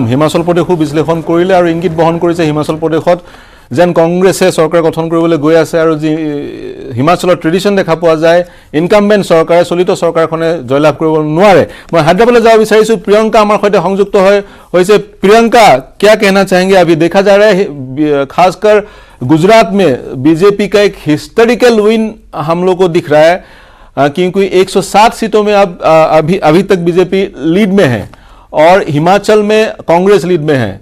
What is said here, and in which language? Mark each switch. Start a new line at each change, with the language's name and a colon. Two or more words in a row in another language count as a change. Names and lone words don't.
Assamese: হিমাচল প্ৰদেশো বিশ্লেষণ কৰিলে আৰু ইংগিত বহন কৰিছে হিমাচল প্ৰদেশত যেন কংগ্ৰেছে চৰকাৰ গঠন কৰিবলৈ গৈ আছে আৰু যি হিমাচলৰ ট্ৰেডিশ্যন দেখা পোৱা যায়, ইনকামবেণ্ট চৰকাৰে, চলিত চৰকাৰখনে জয়লাভ কৰিব নোৱাৰে। মই হায়দৰাবাদলৈ যাব বিচাৰিছোঁ। প্ৰিয়ংকা আমাৰ সৈতে সংযুক্ত হৈছে। প্ৰিয়ংका,
Hindi: क्या कहना चाहेंगे? अभी देखा जा रहा है खासकर गुजरात में बीजेपी का एक
English: historical win
Hindi: हम लोग को दिख रहा है, क्योंकि 107 सीटों में अब अभी तक बीजेपी लीड में है और हिमाचल में कांग्रेस लीड में है।